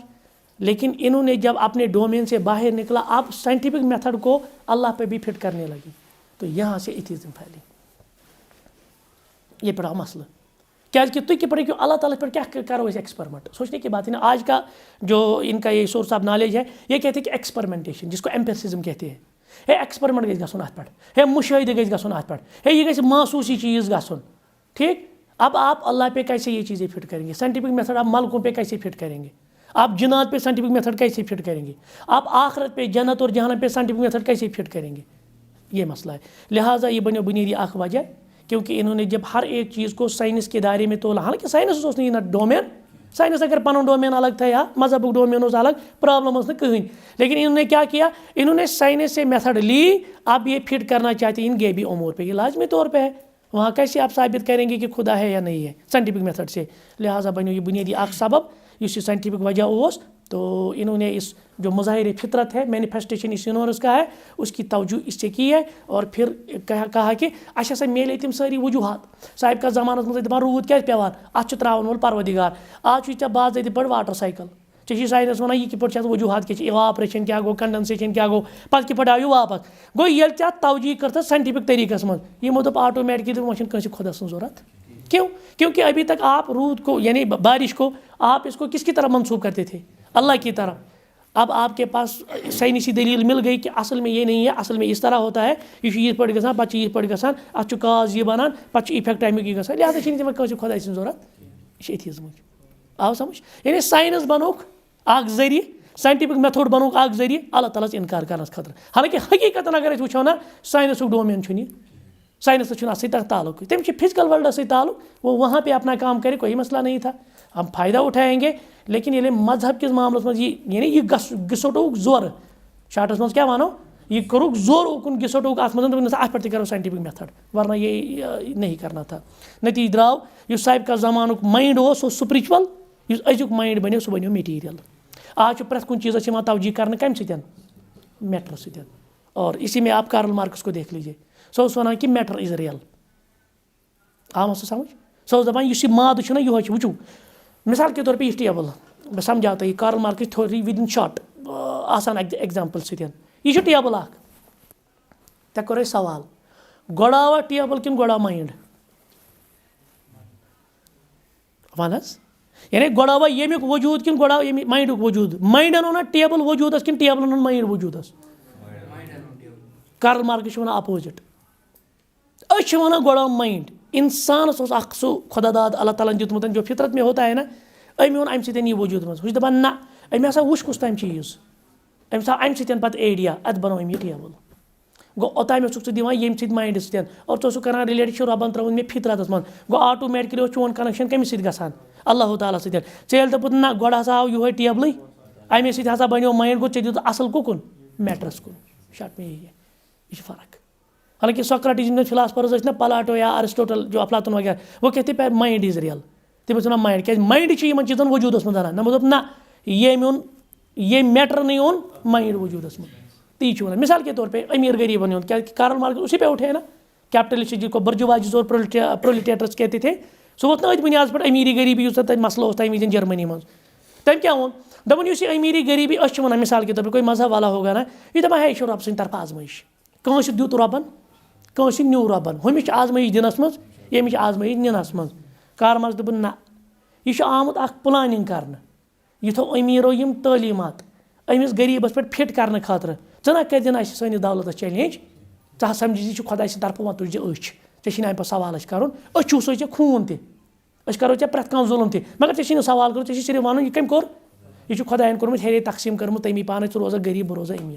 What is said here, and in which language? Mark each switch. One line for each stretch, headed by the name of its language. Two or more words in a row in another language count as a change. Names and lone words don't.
Urdu: لیکن انہوں نے جب اپنے ڈومین سے باہر نکلا اب سائنٹیفک میتھڈ کو اللہ پہ بھی فٹ کرنے لگی تو یہاں سے ایتھیزم پھیلی.
Kashmiri: یہ بڑا مسئلہ کیازِ کہ تُہۍ کِتھ پٲٹھۍ ہیٚکِو اللہ تعالیٰ پہ کیا کرو أسۍ ایکسپیرمنٹ
Urdu: سوچنے کی بات ہے نا. آج کا جو ان کا یہ سورس آف نالج ہے یہ کہتے ہیں کہ ایکسپیریمنٹیشن جس کو ایمپیرسزم کہتے ہیں.
Kashmiri: ہے ایکسپیرمنٹ گژھِ گژھُن اتھ پٮ۪ٹھ ہے مشاہدٕ گژھِ گژھُن اتھ پٮ۪ٹھ ہے یہ گژھِ محسوٗسی چیٖز گژھُن ٹھیک.
Urdu: اب آپ اللہ پہ کیسے یہ چیزیں فٹ کریں گے سائنٹیفک میتھڈ آپ ملکوں پہ کیسے فٹ کریں گے آپ جنات پہ سائنٹیفک میتھڈ کیسے فٹ کریں گے آپ آخرت پہ جنت اور جہنم پہ سائنٹیفک میتھڈ کیسے فٹ کریں گے. یہ مسئلہ ہے. لہٰذا یہ بنیو بنیادی اخ وجہ کیونکہ انہوں نے جب ہر ایک چیز کو سائنس کے دائرے میں تولا حالانکہ
Kashmiri: سائنس اوس نہٕ یہِ ڈومین سائنس اگر پنن ڈومین الگ تھا یا مذہبک ڈومین اوس الگ پرابلم ٲس نہٕ کٕہٕنۍ.
Urdu: لیکن انہوں نے کیا کیا انہوں نے سائنس سے میتھڈ لی اب یہ فٹ کرنا چاہتے ہیں ان غیبی امور پہ. یہ لازمی طور پہ ہے وہاں کیسے آپ ثابت کریں گے کہ خدا ہے یا نہیں ہے سائنٹیفک میتھڈ سے.
Kashmiri: لہٰذا بنیو یہ بنیادی اخ سبب اس یہ سائنٹیفک وجہ اوس.
Urdu: تو انہوں نے اس جو مظاہر فطرت ہے مینیفیسٹیشن اس یونیورس کا ہے اس کی توجہ اس سے کی ہے اور پھر کہا کہ اچھا سا میلے تم ساری وجوہات
Kashmiri: صاحب کا زمانہ مجھے دپان روٗد کیٛازِ پیوان اتھ چھُ تراون وول پروردگار آج چھُ ژےٚ باضٲبطہٕ پٲٹھۍ واٹر سایکل ژےٚ چھِ ساینس ونان یہِ کِتھ پٲٹھۍ چھِ اتھ وجوہات کیٛاہ چھِ اِواپریشن کیٛاہ گوٚو کنڈنسیشن کیٛاہ گوٚو پتہٕ کِتھ پٲٹھۍ آو یہِ واپس گوٚو ییٚلہِ ژےٚ اتھ توجہ کٔرتھ ساینٹفک طریقس منٛز یِمو دوٚپ آٹومیٹکلی وۄنۍ چھُنہٕ کٲنٛسہِ خۄدا سٕنٛز ضوٚرتھ.
Urdu: کیوں کیونکہ ابھی تک آپ رود کو یعنی بارش کو آپ اس کو کس کی طرح منسوخ کرتے تھے اللہ کی طرح. اب آپ کے پاس سائنسی دلیل مل گئی کہ اصل میں یہ نہیں ہے اصل میں اس طرح ہوتا ہے
Kashmiri: یہ چھُ یِتھ پٲٹھۍ گژھان پتہٕ چھُ یِتھ پٲٹھۍ گژھان اتھ چھُ کاز یہ بنان پتہٕ چھُ اِفیکٹ امیُک یہِ گژھان. لہٰذا چھِنہٕ تِمن کٲنٛسہِ خۄداے سٕنٛز ضوٚرتھ یہِ چھِ ایتھیزمٕچ. آو سمجھ یعنی ساینس بنووُکھ اکھ ذٔریعہٕ ساینٹفک میتھڈ بنووُکھ اکھ ذٔریعہٕ اللہ تعالیٰ ہس انکار کرنس خٲطرٕ. حالانکہ حقیقتن اگر أسۍ وٕچھو نا ساینسُک ڈومین چھُنہٕ یہِ سائنس چھُنہٕ اتھ سۭتۍ تعلق تٔمِس چھُ فزکل ورلڈس سۭتۍ تعلق
Urdu: وہ وہاں پہ اپنا کام کرے کوئی مسئلہ نہیں تھا ہم فائدہ اٹھائیں گے.
Kashmiri: لیکن ییٚلہِ مذہب کِس معاملس منٛز یعنی یہِ گِسوٹوُکھ زورٕ شاٹس منٛز کیٛاہ وَنو یہِ کوٚرُکھ زور اوکُن گِسوٹوُکھ اتھ منٛز دوٚپُکھ اتھ پٮ۪ٹھ تہِ کرو ساینٹفک میتھڈ
Urdu: ورنہ یہ نہیں کرنا تھا.
Kashmiri: نتیجہ درٛاو یُس صاحب کا زمانُک مایِنڈ اوس سُہ اوس سپرچوَل یُس أزیُک مایِنڈ بنیو سُہ بنیو میٹیٖریل. آز چھُ پرٛٮ۪تھ کُنہِ چیٖزس یِوان توجہ کرنہٕ کمہِ سۭتۍ میٹر سۭتۍ
Urdu: اور اسی میں آپ کارل مارکس کو دیکھ لیجیے
Kashmiri: سُہ اوس وَنان کہ
English: matter is real.
Kashmiri: آو سُہ سمجھ سُہ اوس دپان یُس یہِ مادٕ چھُنہ یِہوے چھُ وٕچھو
Urdu: مثال کے طور پہ یہ ٹیبل
Kashmiri: بہٕ سمجھاو تۄہہِ کارل مارکس تھوڑی ود ان شاٹ آسان ایگزامپل سۭتۍ یہِ چھُ ٹیبل اکھ تۄہہِ کوٚر اَسہِ سوال گۄڈٕ آوا ٹیبل کِنہٕ گۄڈٕ آو مایِنڈ وَن حظ یعنی گۄڈٕ آوا ییٚمیُک وجوٗد کِنہٕ گۄڈٕ آو ییٚمہِ مایِنڈُک وجوٗد مایِنڈن اوٚن ٹیبل وجوٗدس کِنہٕ ٹیبلن اوٚن مایِنڈ وجوٗدس. کارل مارکس چھُ وَنان اپوزِٹ أسۍ چھِ وَنان گۄڈٕ آو مایِنڈ. اِنسانس اوس اکھ سُہ خۄدا داد اللہ تعالیٰ ہن دیُتمُت
Urdu: جو فطرت میں ہوتا ہے نا
Kashmiri: أمۍ اوٚن اَمہِ سۭتۍ یہِ وجوٗد منٛز ہُہ چھُ دپان نہ أمۍ ہسا وٕچھ کُس تام چیٖز أمِس آو اَمہِ سۭتۍ پتہٕ ایڈیا اَتھ بنوو أمۍ یہِ ٹیبل. گوٚو اوٚتام اوسُکھ ژٕ دِوان ییٚمہِ سۭتۍ مایِنڈٕ سۭتۍ اور ژٕ اوسُکھ کران رِلیٹ چھُ رۄبن ترٛووُن مےٚ فطرتس منٛز گوٚو آٹومیٹکلی اوس چون کنیکشن کٔمِس سۭتۍ گژھان اللہ تعالیٰ سۭتۍ. ژےٚ ییٚلہِ دوٚپُت نہ گۄڈٕ ہسا آو یِہوے ٹیبلٕے اَمے سۭتۍ ہسا بنیو مایِنڈ گوٚو ژےٚ دیُت اصل کُکُن میٹرس کُن شٹ میں یہ چھِ فرق. حالانکہ سوکریٹس یِم فلاسفرز ٲسۍ نا پلاٹو یا ارسٹوٹل
Urdu: جو افلاطون وغیرہ وہ کہتے ہیں
English: mind is real
Kashmiri: تِم ٲسۍ وَنان مایِنڈ کیازِ مایِنڈ چھُ یِمن چیٖزن وجوٗدس منٛز اَنان نہ دوٚپ نہ ییٚمۍ اوٚن ییٚمۍ میٹرنٕے اوٚن مایِنڈ وجوٗدس منٛز. تی چھُ وَنان
Urdu: مثال کے طور پہ
Kashmiri: امیر غریبن ہُنٛد کیازِ
Urdu: کارل مارکس اسی پہ اٹھے نا
Kashmiri: کیپٹلسٹ
Urdu: جس کو برجواجیز اور پرولٹیٹرس کہتے تھے
Kashmiri: سُہ ووت نہٕ أتھۍ بُنیادس پٮ۪ٹھ امیری غریبی یُس تَتہِ مسلہٕ اوس تَمہِ وِزِ جرمنی منٛز. تٔمۍ کیٛاہ ووٚن دَپان یُس یہِ امیری غریبی أسۍ چھِ وَنان
Urdu: مثال کے طور پہ کوئی مذہب والا ہوگا نا
Kashmiri: یہِ دَپان ہے یہِ چھُ رۄبہٕ سٕنٛدِ طرفہٕ آزمٲیش کٲنٛسہِ دیُت رۄبن کٲنٛسہِ نیوٗ رۄبن ہُمِس چھِ آزمٲیش دِنس منٛز ییٚمِس چھِ آزمٲیش نِنس منٛز. کارل مارکس دوٚپُن نہ یہِ چھُ آمُت اکھ پلانِنگ کرنہٕ یہِ تھوٚو امیٖرو یِم تعلیٖمات أمِس غریٖبس پٮ۪ٹھ فٹ کرنہٕ خٲطرٕ ژٕ نہ کٔرۍ زِ اَسہِ سٲنِس دولتس چیلینج ژٕ سمجھی یہِ چھُ خۄداے سٕنٛدِ طرفہٕ وۄنۍ تُلۍ زِ أچھ ژےٚ چھِنہٕ اَمہِ پتہٕ سوال اَسہِ کرُن أسۍ چھُو سُے ژےٚ خوٗن تہِ أسۍ کرو ژےٚ پرٛٮ۪تھ کانٛہہ ظُلم تہِ مگر ژےٚ چھُے نہٕ سوال کرُن ژےٚ چھُے صرف وَنُن یہِ کٔمۍ کوٚر یہِ چھُ خۄداین کوٚرمُت ہیرے تقسیٖم کٔرمٕژ تمی پانے ژٕ روزکھ غریٖب بہٕ روزٕ أمیٖر.